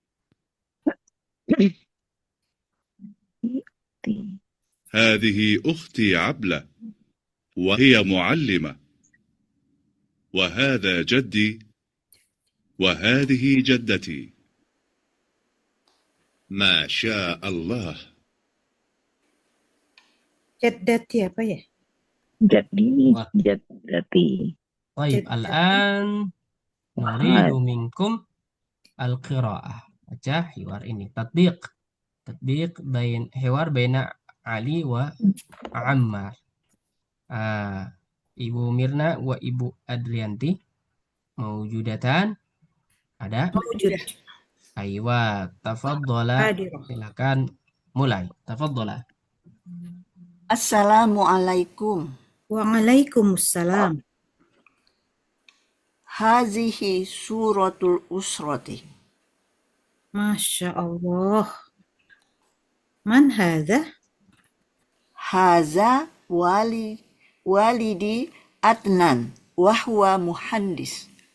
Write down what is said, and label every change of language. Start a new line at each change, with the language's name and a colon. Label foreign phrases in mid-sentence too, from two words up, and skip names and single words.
Arabic: هذه أختي عبلة وهي معلمة. وهذا جدي وهذه جدتي. ما شاء الله.
Indonesian: Jaddati apa ya? Jadi, Wah.
Arabic: jadati. طيب Jaddati. الآن نريد منكم القراءة.
Indonesian: Baca hiwar ini.
Arabic: تطبيق حوار بين علي وعمار. Ibu Mirna wa Ibu Adrianti mawjudatan.
Indonesian: Ada?
Arabic: Mawjud. أيوه، تفضلي. Hadirah.
Indonesian: Silakan mulai. Tafaddola.
Arabic: Assalamualaikum. Waalaikumsalam. هذه صورة الأسرة. ما شاء الله. من هذا? هذا والدي Adnan وهو مهندس.